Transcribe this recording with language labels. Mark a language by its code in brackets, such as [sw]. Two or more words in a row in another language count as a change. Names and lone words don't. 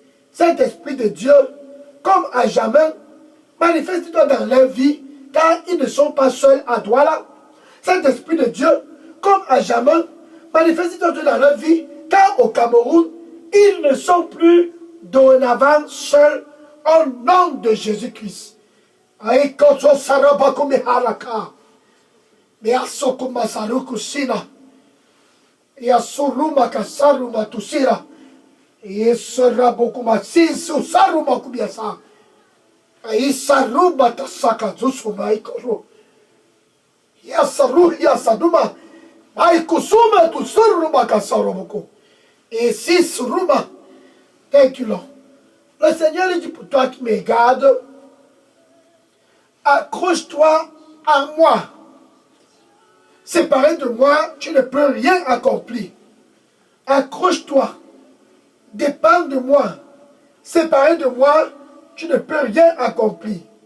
[fr] Saint-Esprit de Dieu, comme à jamais, manifeste-toi dans leur vie, car ils ne sont pas seuls à Douala. Saint-Esprit de Dieu, comme à jamais, manifeste-toi dans leur vie, car au Cameroun, ils ne sont plus dorénavant seuls au nom de Jésus-Christ. Aïkoso sarabakumi haraka. Measokuma sarukusina. Yasuruma kasaruma tusira. Yesarabokuma sisu saruma kubiasa. Aisaruma tasaka zusuma ikoro. Yasaru yasaduma. Aikusuma tusuruma kasaromoko. Et sisuruma. [en] Thank you, Lord. [fr] Le Seigneur dit pour toi qui me garde, accroche-toi à moi. Séparé de moi, tu ne peux rien accomplir. Accroche-toi. Dépends de moi. Séparé de moi, tu ne peux rien accomplir.